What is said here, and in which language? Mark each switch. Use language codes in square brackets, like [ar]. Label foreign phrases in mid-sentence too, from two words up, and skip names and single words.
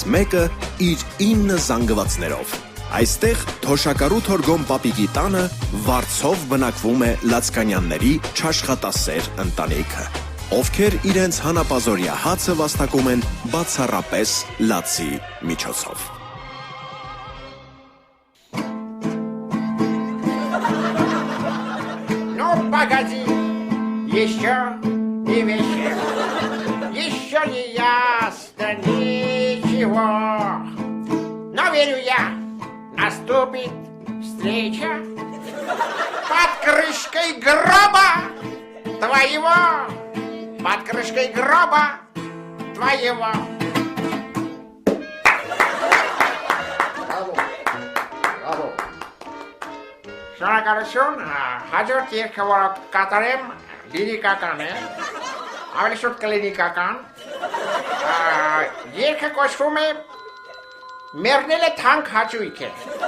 [hy] մեկը իր 9 զանգվածներով։ Այստեղ Թոշակարու Թորգոն պապիկի տանը վարձով բնակվում է Լացկանյանների չաշխատասեր ընտանիքը, ովքեր իրենց հանապազորյա հացը վաստակում են բացառապես լացի միջոցով։ [ru] Ну, погоди, еще и еще не ясно ничего. Но верю я, наступит встреча под крышкой гроба твоего, под крышкой гроба твоего. Bravo. [hy] Շնորհակալություն, հաջորդ երգը, որը կատարեմ, լիրիկական է, ավելի շուտ կլինիկական, երգը կոչվում է «Մեռնել է թանկ հաճույք է»։